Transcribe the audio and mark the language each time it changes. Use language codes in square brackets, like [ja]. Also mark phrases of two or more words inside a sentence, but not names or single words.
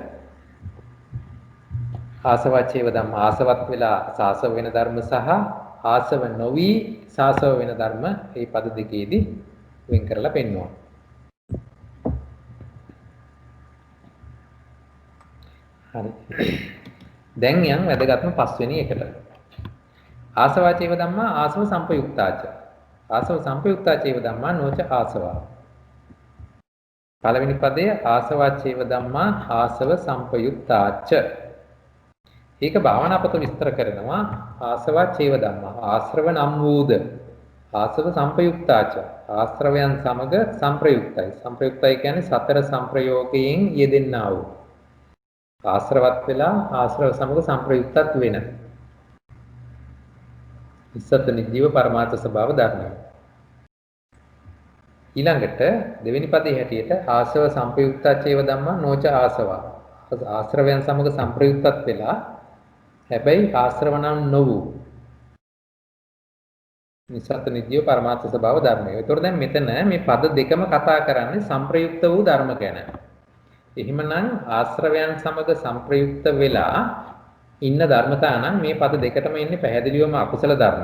[pi] ආසවචේව ධම්ම [si] ආසවත් වෙලා සාසව වෙන ධර්ම සහ ආසව නොවි සාසව වෙන ධර්ම මේ පද දෙකේදී වෙන් කරලා පෙන්වනවා. හරි. දැන් යන් වැදගත්ම පස්වෙනි එකට. [pi] ආසවචේව ධම්මා ආසව සම්පයුක්තාච. ආසව සම්පයුක්තාචේව ධම්මා නොච ආසවා. [si] පළවෙනි පදයේ [pi] ආසවචේව ධම්මා ආසව සම්පයුක්තාච. [si] ඒක භාවනාපත විස්තර කරනවා [pi] ආසවචේව ධම්මා [si] ආශ්‍රව නම් වූද [pi] ආසව සම්පයුක්තාච [si] ආශ්‍රවයන් සමග සංප්‍රයුක්තයි. සංප්‍රයුක්තයි කියන්නේ සතර සංප්‍රයෝගයෙන් යෙදෙන්නා වූ ආශ්‍රවත් වෙලා ආශ්‍රව සමග සංප්‍රයුක්තත් වෙන ඉස්සත් නිජීව පරමාර්ථ ස්වභාව ධර්මයි. ඊළඟට දෙවෙනි පදයේ හැටියට [pi] ආශ්‍රව සංප්‍රයුක්තාචේව ධම්මා නොච ආසවා [si] ආශ්‍රවයන් සමග සංප්‍රයුක්තත් වෙලා හැබැයි ආශ්‍රව නම් නොවූ නිස්සත්ත්ව නිත්‍ය පරමාර්ථ ස්වභාව ධර්මය. ඒතකොට දැන් මෙතන මේ පද දෙකම කතා කරන්නේ සංප්‍රයුක්ත වූ ධර්ම ගැන. එහෙමනම් ආශ්‍රවයන් සමග සංප්‍රයුක්ත වෙලා ඉන්න ධර්මතා නම් මේ පද දෙකටම ඉන්නේ පැහැදිලිවම අකුසල ධර්ම.